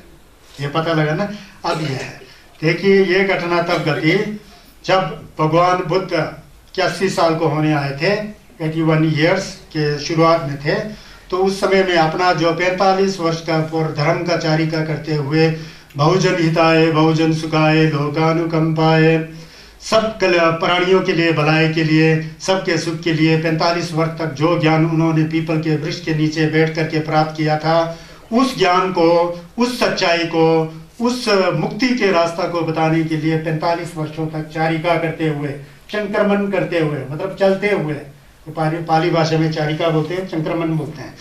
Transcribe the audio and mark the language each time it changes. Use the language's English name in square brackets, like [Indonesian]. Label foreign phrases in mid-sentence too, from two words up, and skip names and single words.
[Hindi] ये पता लगा ना। अब ये है, देखिए ये घटना तब घटी जब भगवान बुद्ध के 80 साल को होने आए थे, 81 ईयर्स के शुरुआत में थे। तो उस समय में अपना जो 45 वर्ष का पूर्व धर्म का चारिका करते हुए, [Pali] बहुजन हिताय बहुजन सुखाय लोकानुकंपाय, [Hindi] सब प्राणियों के लिए, भलाई के लिए, सबके सुख के लिए 45 वर्ष तक जो ज्ञान उन्होंने पीपल के वृक्ष के नीचे बैठ करके प्राप्त किया था, उस ज्ञान को, उस सच्चाई को, उस मुक्ति के रास्ता को बताने के लिए 45 वर्षों तक चारिका करते हुए, संक्रमण करते हुए, मतलब चलते हुए, पाली भाषा में चारिका बोलते हैं, संक्रमण बोलते हैं।